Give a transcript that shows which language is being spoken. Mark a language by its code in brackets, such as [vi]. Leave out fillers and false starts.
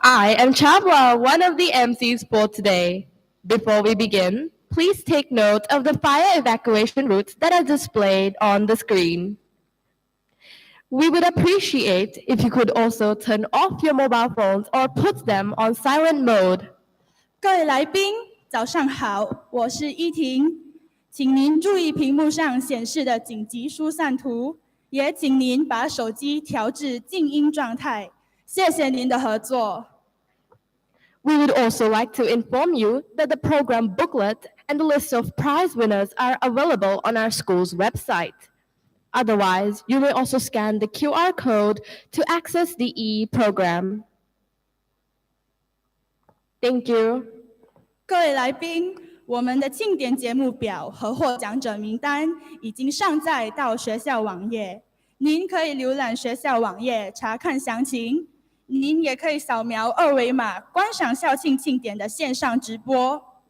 [en] I am Chabra, one of the MCs for today. Before we begin, please take note of the fire evacuation routes that are displayed on the screen. We would appreciate if you could also turn off your mobile phones or put them on silent mode. [zh] 各位来宾，早上好，我是依婷，请您注意屏幕上显示的紧急疏散图，也请您把手机调至静音状态。谢谢您的合作。 [en] We would also like to inform you that the program booklet and the list of prize winners are available on our school's website. Otherwise, you may also scan the QR code to access the e-program. Thank you. [zh] 各位来宾，我们的庆典节目表和获奖者名单已经上载到学校网页，您可以浏览学校网页查看详情。您也可以扫描二维码观赏校庆庆典的线上直播。